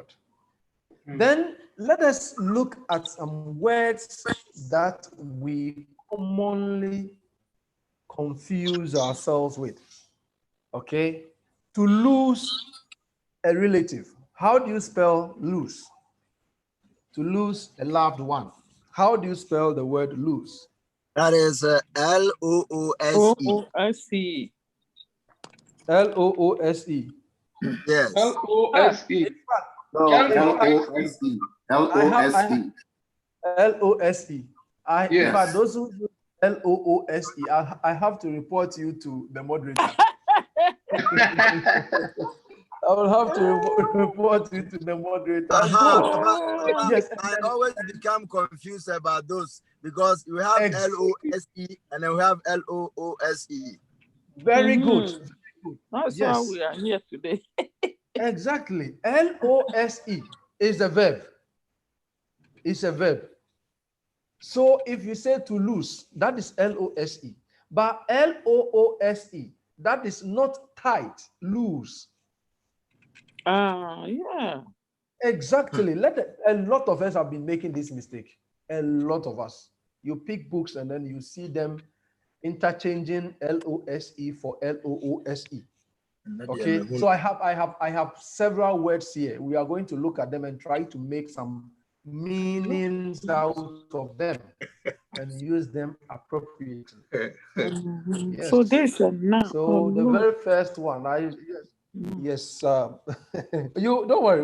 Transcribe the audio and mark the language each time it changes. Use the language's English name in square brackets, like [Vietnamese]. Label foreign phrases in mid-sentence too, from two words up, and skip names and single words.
[English] Then let us look at some words that we commonly confuse ourselves with. Okay? To lose a relative. How do you spell lose? To lose a loved one. How do you spell the word lose? That is L-O-O-S-E. O-O-S-E. L-O-O-S-E. Yes. L-O-S-E. No, L-O-S-E. L-O-S-E. L-O-S-E. In Yes. fact, those who use L-O-O-S-E, I have to report you to the moderator. I will have to report you to the moderator. Yes. I always become confused about those because we have L-O-S-E and then we have L-O-O-S-E. Very good. That's why we are here today. Exactly. L-O-S-E is a verb. It's a verb. So if you say to lose, that is L-O-S-E. But L-O-O-S-E, that is not tight, loose. Yeah. Exactly. A lot of us have been making this mistake. A lot of us. You pick books and then you see them interchanging L-O-S-E for L-O-O-S-E. Okay. So I have several words here. We are going to look at them and try to make some meanings out of them and use them appropriately. Yes. So there's a noun. So the very first one, yes, you don't worry.